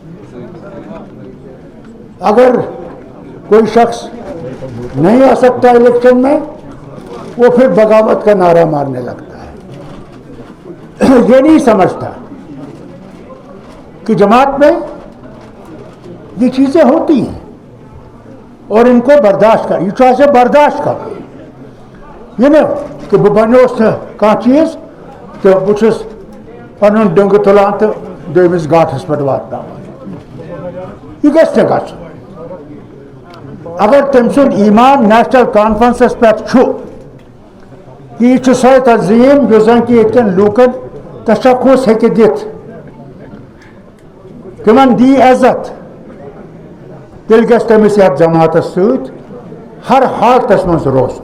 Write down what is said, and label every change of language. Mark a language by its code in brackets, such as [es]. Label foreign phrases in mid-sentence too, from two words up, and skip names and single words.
[ur] اگر کوئی شخص نہیں آ سکتا الیکشن میں وہ پھر بغاوت کا نعرہ مارنے لگتا ہے. یہ نہیں سمجھتا کہ جماعت میں یہ چیزیں ہوتی ہیں اور ان کو برداشت کر یہ چاہے برداشت کر یہ نا کہ [ks] بہ بنوس کانٛہہ چیز تو بہ چھُس پنُن ڈنگہٕ تُلان تہٕ دوٚیمِس گھاٹس پٮ۪ٹھ واتناوان. یہ گژھِ نہٕ گژھُن. اگر تٔمۍ سُنٛد ایمان نیشنل کانفرنسس پٮ۪ٹھ چھُ کہ یہ چھُ سۄے تنظیٖم یُس زن کہ ییٚتہِ کٮ۪ن لوٗکن تشخص ہیٚکہِ دِتھ تِمن دی عزت تیٚلہِ گژھِ تٔمِس یتھ جماعتس سۭتۍ ہر حالتس منٛز روزُن.